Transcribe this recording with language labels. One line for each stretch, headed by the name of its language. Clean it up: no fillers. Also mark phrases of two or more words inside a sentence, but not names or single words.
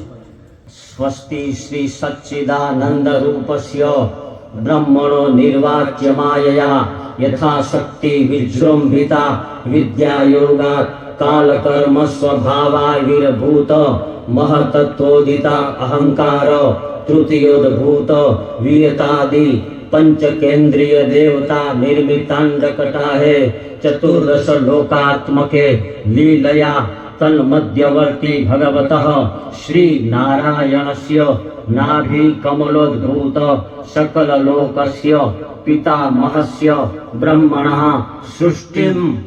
Sanskrit: स्वस्ति श्री सच्चिदानन्द रूपस्य ब्रह्मणो निर्वाच्य मायया यथाशक्ति विजृम्भिता विद्या योगा कालकर्म स्वभावाय विरभूत महतत्वोदिता अहंकार तृतीयोद्भूत वीयतादि पंचकेन्द्रिय देवता निर्मितांडकटाहे चतुर्दश लोकात्मके लीलया तन्मध्यवर्ती भगवतः श्री नारायणस्य नाभि कमलोद्भूत सकल लोकस्य पितामहस्य ब्रह्मणः सृष्टिं